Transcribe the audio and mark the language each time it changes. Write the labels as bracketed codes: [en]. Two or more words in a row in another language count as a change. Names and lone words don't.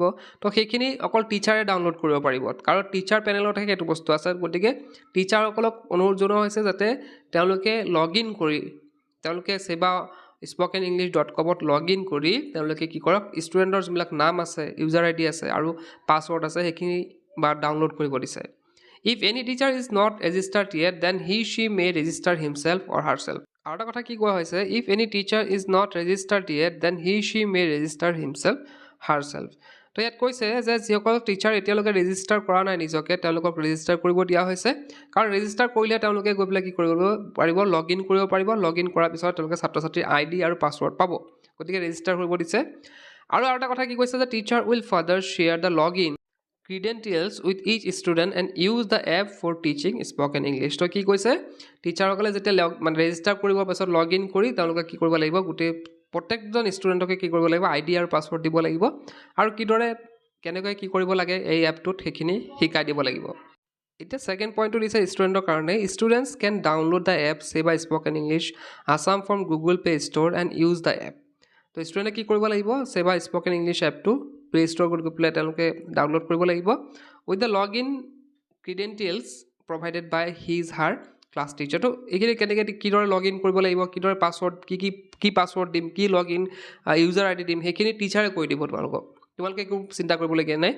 [as] তো সেইখিনি অকল টিচাৰে ডাউনলোড কৰিব পাৰিব, কাৰণ টিচাৰ পেনেলতহে সেইটো বস্তু আছে। গতিকে টিচাৰসকলক অনুৰোধ জনোৱা হৈছে যাতে তেওঁলোকে [en] log in [as] কৰি, তেওঁলোকে sebaspokenenglish.com [en] log in [as] কৰি তেওঁলোকে কি কৰক, ষ্টুডেণ্টৰ যিবিলাক নাম আছে, [en] user ID [as] আছে আৰু পাছৱৰ্ড আছে সেইখিনি বা ডাউনলোড কৰিব দিছে। [en] If any teacher is not registered yet, then she may register himself or herself. [as] আৰু এটা কথা কি কোৱা হৈছে, [en] if any teacher is not registered yet, then she may register himself herself. [as] তো ইয়াত কৈছে যে যিসকল টিচাৰ এতিয়ালৈকে ৰেজিষ্টাৰ কৰা নাই নিজকে, তেওঁলোকক ৰেজিষ্টাৰ কৰিব দিয়া হৈছে, কাৰণ ৰেজিষ্টাৰ কৰিলে তেওঁলোকে গৈ পেলাই কি কৰিব পাৰিব, [en] log in [as] কৰিব পাৰিব। [en] log in [as] কৰাৰ পিছত তেওঁলোকে ছাত্ৰ ছাত্ৰীৰ [en] ID [as] আৰু পাছৱৰ্ড পাব, গতিকে ৰেজিষ্টাৰ কৰিব দিছে। আৰু এটা কথা কি কৈছে যে [en] teacher will further share the log in credentials with each student and use the app for teaching spoken English. [as] তো কি কৈছে, টিচাৰসকলে যেতিয়া মানে ৰেজিষ্টাৰ কৰিব পাছত [en] log in [as] কৰি তেওঁলোকে কি কৰিব লাগিব, গোটেই প্ৰত্যেকজন ষ্টুডেণ্টকে কি কৰিব লাগিব, [en] ID [as] আৰু পাছৱৰ্ড দিব লাগিব আৰু কিদৰে কেনেকৈ কি কৰিব লাগে এই এপটোত সেইখিনি শিকাই দিব লাগিব। এতিয়া ছেকেণ্ড পইণ্টটো দিছে ষ্টুডেণ্টৰ কাৰণে, [en] students can download the app SEBA Spoken English Assam from Google Play Store and use the app. [as] তো ষ্টুডেণ্টে কি কৰিব লাগিব, SEBA Spoken English এপটো [en] Play Store [as] গৈ পেলাই তেওঁলোকে ডাউনলোড কৰিব লাগিব [en] with the log in credentials provided by her class teacher. [as] তো এইখিনি কেনেকৈ কিদৰে [en] log in [as] কৰিব লাগিব, কিদৰে পাছৱৰ্ড কি পাছৱৰ্ড দিম, কি [en] log in user ID [as] দিম, সেইখিনি টিচাৰে কৈ দিব তোমালোকক, তোমালোকে একো চিন্তা কৰিবলগীয়া নাই।